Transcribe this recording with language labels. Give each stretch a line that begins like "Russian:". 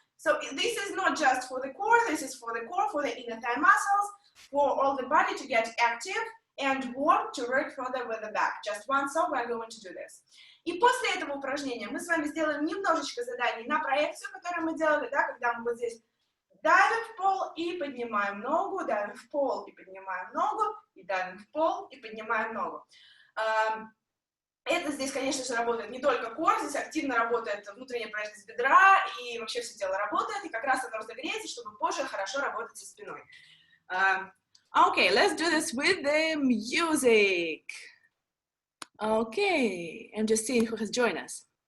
English: So this is not just for the core, this is for the core, for the inner thigh muscles, for all the body to get active and want to work further with the back. Just one song, we're going to do this.
Russian: И после этого упражнения мы с вами сделаем немножечко заданий на проекцию, которую мы делали, да, когда мы вот здесь давим в пол и поднимаем ногу, давим в пол и поднимаем ногу, и давим в пол и поднимаем ногу. Это здесь, конечно же, работает не только кор, здесь активно работает внутренняя поверхность бедра, и вообще все тело работает, и как раз оно разогреется, чтобы позже хорошо работать со спиной.
English: Okay, let's do this with the music. Okay, I'm just seeing who has joined us.